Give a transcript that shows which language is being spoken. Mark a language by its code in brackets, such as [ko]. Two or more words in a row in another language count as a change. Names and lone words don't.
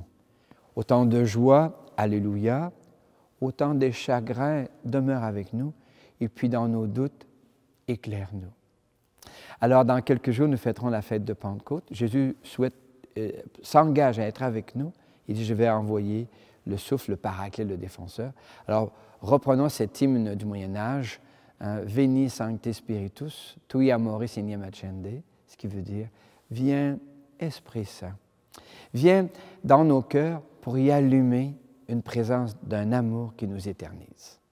[fr] Autant de joie, alléluia, autant de chagrins demeure avec nous, et puis dans nos doutes, éclaire-nous. Alors, dans quelques jours, nous fêterons la fête de Pentecôte. Jésus s'engage à être avec nous. Il dit, je vais envoyer le souffle, le paraclet, le défenseur. Alors, reprenons cet hymne du Moyen-Âge, hein, [la] Veni Sancte Spiritus, tui amoris ignem accende, [fr] ce qui veut dire, viens, Esprit Saint. Viens dans nos cœurs pour y allumer une présence d'un amour qui nous éternise.